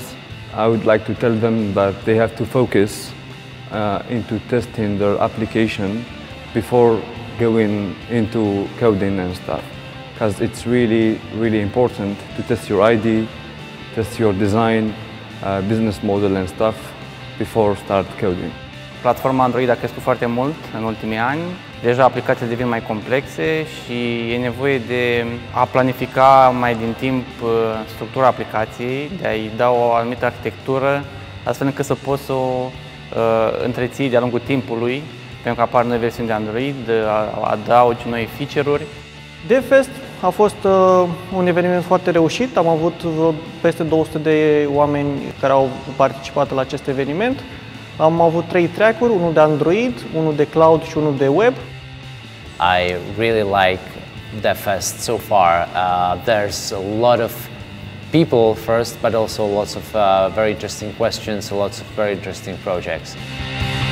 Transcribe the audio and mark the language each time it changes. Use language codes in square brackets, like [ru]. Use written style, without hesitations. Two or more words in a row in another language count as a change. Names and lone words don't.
[en] I would like to tell them that they have to focus into testing their application before going into coding and stuff, because it's really important to test your ID, test your design, business model and stuff before start coding. [ro] Platforma Android a crescut foarte mult în ultimii ani. Deja aplicațiile devin mai complexe și e nevoie de a planifica mai din timp structura aplicației, de a-i da o anumită arhitectură, astfel încât să poți să o întreții de-a lungul timpului, pentru că apar noi versiuni de Android, adaugi noi feature-uri. DevFest a fost un eveniment foarte reușit. Am avut peste 200 de oameni care au participat la acest eveniment. Am avut 3 track-uri, unul de Android, unul de cloud și unul de web. [en] I really like DevFest so far. There's a lot of people first, but also lots of very interesting questions, lots of very interesting projects.